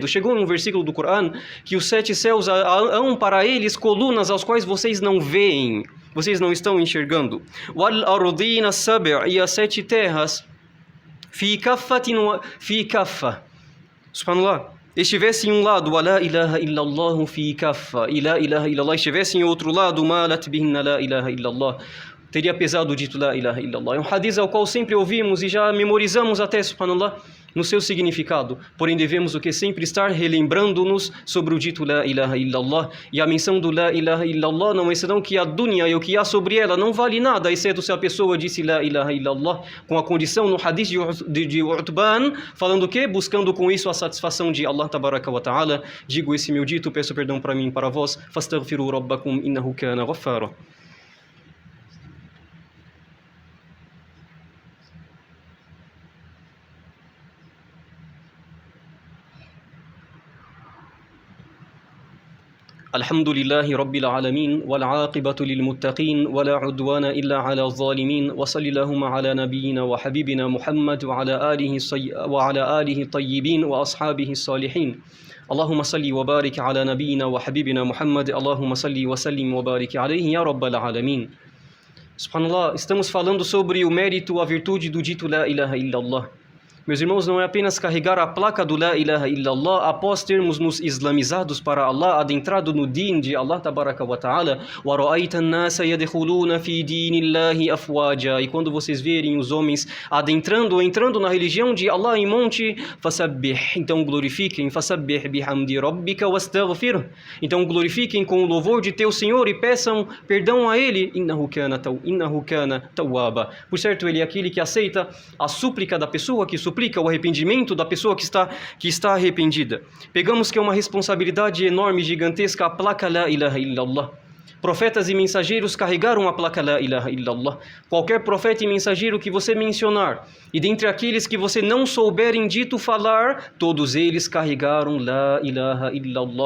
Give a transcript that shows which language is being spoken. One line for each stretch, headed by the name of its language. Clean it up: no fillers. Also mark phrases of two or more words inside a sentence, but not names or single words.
Portuguese: Chegou um versículo do Coran que os 7 céus hão para eles colunas aos quais vocês não veem, vocês não estão enxergando.
Arabic: والأرضين السبع',
Portuguese: e as 7 terras,
Arabic: في كفة سبحان الله,
Portuguese: estivesse em um lado,
Arabic: ولا إله إلا الله في كفة, e لا إله إلا الله
Portuguese: estivesse em outro lado,
Arabic: مالت بهن لا إله إلا الله,
Portuguese: teria pesado o dito
Arabic: لا إله إلا الله.
Portuguese: É um hadith ao qual sempre ouvimos e já memorizamos até, subhanallah, no seu significado. Porém, devemos o que sempre estar relembrando-nos sobre o dito
Arabic: لا إله إلا الله.
Portuguese: E a menção do
Arabic: لا إله إلا الله
Portuguese: não é senão que a dunya e o que há sobre ela não vale nada, exceto se a pessoa disse
Arabic: لا إله إلا الله
Portuguese: com a condição no hadith de Utban, falando o quê? Buscando com isso a satisfação de
Arabic: الله تبارك وتعالى.
Portuguese: Digo esse meu dito, peço perdão para mim e para vós.
Arabic: فاستغفروا ربكم إنه كان غفارا. الحمد لله رب العالمين والعاقبة للمتقين ولا عدوان إلا على الظالمين وصل اللهم على نبينا وحبيبنا محمد وعلى آله الطيبين وأصحابه الصالحين. اللهم صل وبارك على نبينا وحبيبنا محمد. اللهم صل وسلم وبارك عليه يا رب العالمين.
Portuguese: Subhanallah, estamos falando sobre o mérito, a virtude do dito
Arabic: لا إله إلا الله.
Portuguese: Meus irmãos, não é apenas carregar a placa do
Arabic: لا إله إلا الله
Portuguese: após termos nos islamizados para Allah, adentrado no din de
Arabic: الله تبارك وتعالى ورأيت الناس يدخلون في دين الله أفواجا,
Portuguese: e quando vocês verem os homens adentrando ou entrando na religião de Allah em monte, fasabbih, então glorifiquem,
Arabic: فسبح بحمد ربك واستغفر,
Portuguese: então glorifiquem com o louvor de teu Senhor e peçam perdão a ele,
Arabic: إنه كان توابا,
Portuguese: por certo ele é aquele que aceita a súplica da pessoa que suplica, o arrependimento da pessoa que está arrependida. Pegamos que é uma responsabilidade enorme, gigantesca, a placa
Arabic: لا إله إلا الله.
Portuguese: Profetas e mensageiros carregaram a placa
Arabic: لا إله إلا الله.
Portuguese: Qualquer profeta e mensageiro que você mencionar, e dentre aqueles que você não souberem dito falar, todos eles carregaram
Arabic: لا إله إلا الله.